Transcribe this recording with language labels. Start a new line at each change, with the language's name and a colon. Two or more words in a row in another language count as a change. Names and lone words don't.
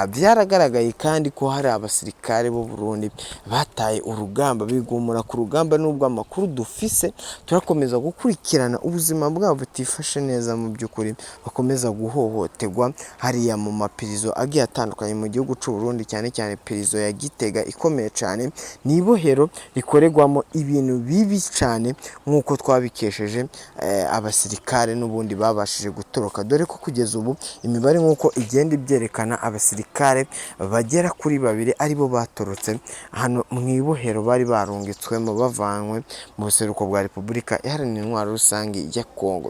Rundi: Byaragaragaye kandi ko hari abasirikare b'u Burundi bataye urugamba, bigumura ku rugamba, n'ubwo amakuru dufise turakomeza gukurikirana ubuzima bwabo butifashe neza, mu by'ukuri bakomeza guhohoterwa hariya mu mapirizo agiye atandukanye mu gihugu cy'u Burundi, cyane cyane pirizo ya Gitega ikomeye cyane, ni ibohero rikorerwamo ibintu bibi cyane, nk'uko twabikesheje abasirikare n'ubundi babashije gutoroka, dore ko kugeza ubu imibare nk'uko igenda ibyerekana, abasirikare bagera kuri 2 aribo batorotse hano mu ibohero bari barungitswemo bavanywe mu buseruko bwa Repubulika Iharanira Intwaro Rusange ya Kongo.